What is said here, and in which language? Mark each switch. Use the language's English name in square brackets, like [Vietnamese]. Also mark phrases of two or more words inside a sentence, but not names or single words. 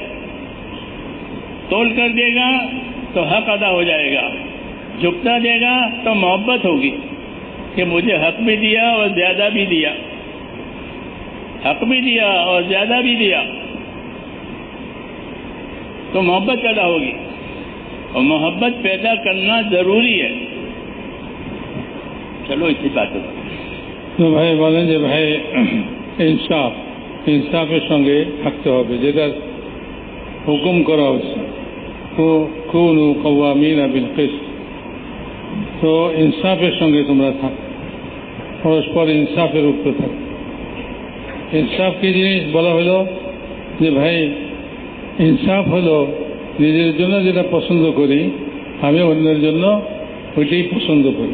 [Urdu] تول کر دے گا تو حق ادا ہو جائے گا، جھکتا دے گا تو محبت ہوگی کہ مجھے حق بھی دیا اور زیادہ بھی دیا، حق بھی دیا اور زیادہ بھی دیا، تو محبت پیدا ہوگی، اور محبت پیدا کرنا ضروری ہے۔ چلو اسی بات تو بھائی بولیں جی بھائی [Bangla] ইনসাফের সঙ্গে থাকতে হবে, যেটা হুকুম করা হচ্ছে [Arabic] كونوا قوامين بالقسط, [Bangla] তো ইনসাফের সঙ্গে তোমরা থাকো, পরস্পর ইনসাফের উপরে থাকো। ইনসাফ কি জিনিস বলা হলো যে ভাই ইনসাফ হলো নিজের জন্য যেটা পছন্দ করি আমি অন্যের জন্য ওইটাই পছন্দ করি।